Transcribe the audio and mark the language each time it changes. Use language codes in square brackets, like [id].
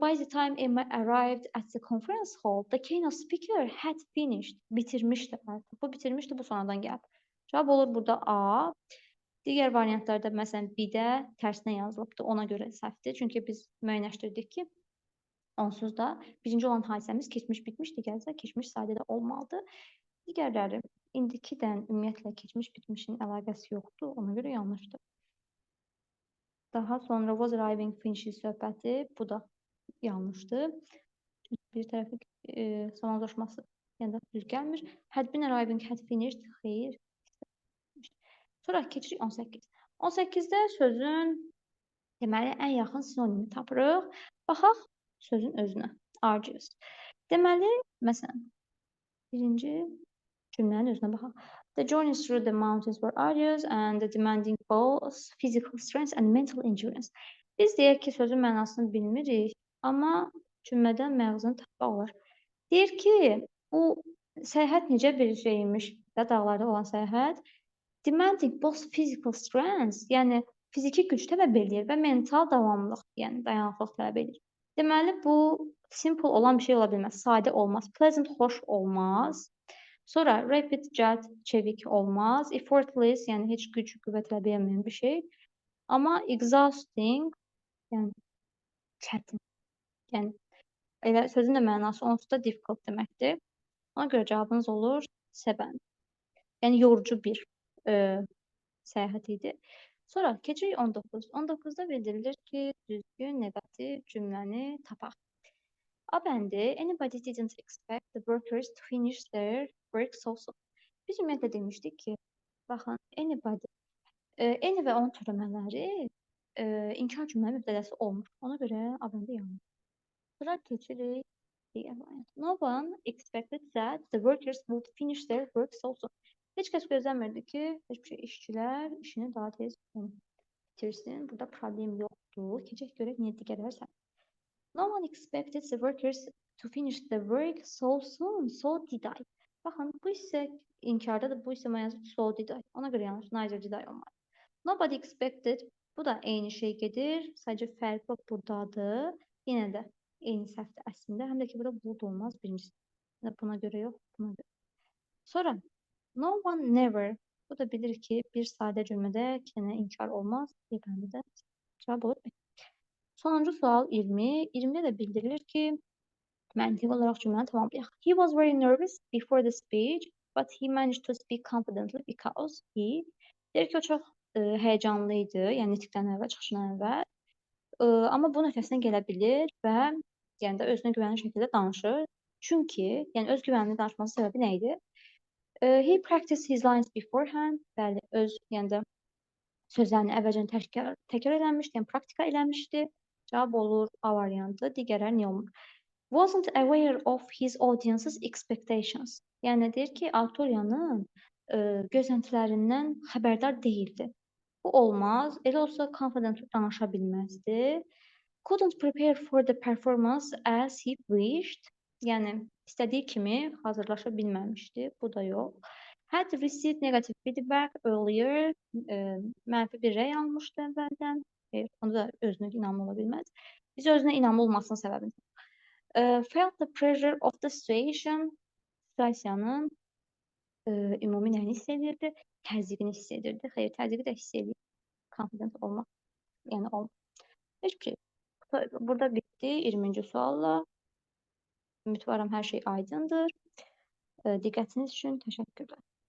[en] By the time Emma arrived at the conference hall, the keynote speaker had finished. [az] Bitirmişdi artıq. Bu bitirmişdi, bu sonradan gəlib. Cavab olur burada A. Digər variantlarda məsələn B-də tərsinə yazılıbdı. Ona görə səhvdir. Çünki biz müəyyənləşdirdik ki, onsuz da birinci olan hadisəmiz keçmiş bitmiş, digərsə keçmiş sadədə olmalıdır. Digərləri indikidən ümumiyyətlə keçmiş bitmişin əlaqəsi yoxdur. Ona görə yanlışdır. Daha sonra was arriving finishes söhbəti, bu da yanlışdır. Bir tərəfi zamanlaşması yəni düz gəlmir. [en] Had been arriving, had finished, xeyr. [az] Sonra keçirik 18. 18-də sözün deməli ən yaxın sinonimi tapırıq. Baxaq sözün özünə. Arduous. Deməli, məsələn, birinci cümlənin özünə baxaq. [en] The journeys through the mountains were arduous and demanding both physical strength and mental endurance. [az] Biz deyək ki, sözün mənasını bilmirik, amma cümlədən məğzını tapmaq olar. Deyir ki, bu səyahət necə bir şeymiş də, dağlarda olan səyahət. [en] Demanding both physical strength, [az] yəni fiziki güc tələb edir və mental davamlılıq, yəni dayanıqlıq tələb edir. Deməli, bu simple olan bir şey ola bilməz, sadə olmaz, pleasant, xoş olmaz. Sonra rapid, cəld, çevik olmaz, effortless, yəni heç güc, qüvvə tələb etməyən bir şey. Amma exhausting, yəni çətin. Yəni elə sözün də mənası onsuz da difficult deməkdir. Ona görə cavabınız olur C-bənd. Yəni yorucu bir səyahət idi. Sonra keçirik 19. 19-da bildirilir ki, düzgün neqativ cümləni tapaq. A bəndi, [en] anybody didn't expect the workers to finish their work so soon. [az] Biz ümumiyyətlə demişdik ki, baxın, anybody, any və onun türəmələri inkar cümlənin mübtədəsi olmur. Ona görə A bəndi yanlış. Sonra keçirik digər variant. [en] No one expected that the workers would finish their work so soon. [az] Heç kəs gözləmirdi ki, heç bir şey işçilər işini daha tez bitirsin. Burada problem yoxdur. Keçək görək niyə digərlər səhv. [en] No one expected the workers to finish the work so soon. So did I. [az] Baxın, bu isə inkardadır. Bu isə mənası [en] so did I. [az] Ona görə yanlış. [en] Neither did I [az] olmalı. [en] Nobody expected. [az] Bu da eyni şey gedir. Sadəcə fərq buradadır. Yenə də eyni səhvdir əslində. Həm də ki, burada would olmaz birincisi. Buna görə yox, buna görə. Sonra [en] no one never. [az] Bu da bilir ki, bir sadə cümlədə iki dənə inkar olmaz. Bəndə də cavab olur. Sonuncu sual 20. 20-də də bildirilir ki, məntiqi olaraq cümləni tamamlayaq. [en] He was very nervous before the speech, but he managed to speak confidently because he. [az] Deyir ki, o çox həyəcanlı idi, yəni nitqdən əvvəl, çıxışından əvvəl. Amma bu öhdəsindən gələ bilir və yəni də özünə güvənli şəkildə danışır. Çünki, yəni öz güvənli danışması səbəbi nə idi? [en] He practiced his lines beforehand. [az] Bəli, öz yəni də sözlərini əvvəlcədən təkrar eləmişdi, yəni praktika eləmişdi. Cavab olur A variantı, digərləri niyə olmur? [en] Wasn't aware of his audience's expectations. [az] Yəni deyir ki, auditoriyanın gözləntilərindən xəbərdar deyildi. Bu olmaz. Elə olsa confident danışa bilməzdi. [en] Couldn't prepare for the performance as he wished. [az] Yəni istədiyi kimi hazırlaşa bilməmişdi. Bu da yox. [en] Had received negative feedback earlier. [az] Mənfi bir rəy almışdı əvvəldən. Onda da özünə inamlı ola bilməz. Biz özünə inamlı olmasının səbəbini. [en] Felt the pressure of the situation. [az] Situasiyanın ümumi nəyini hiss edirdi? Təzyiqini hiss edirdi. Xeyr, təzyiqi də hiss edir. Confident olmaq Yəni olmaz. Heç bir şey. Burada bitdi 20-ci sualla. Ümidvaram hər şey aydındır. Diqqətiniz üçün təşəkkürlər.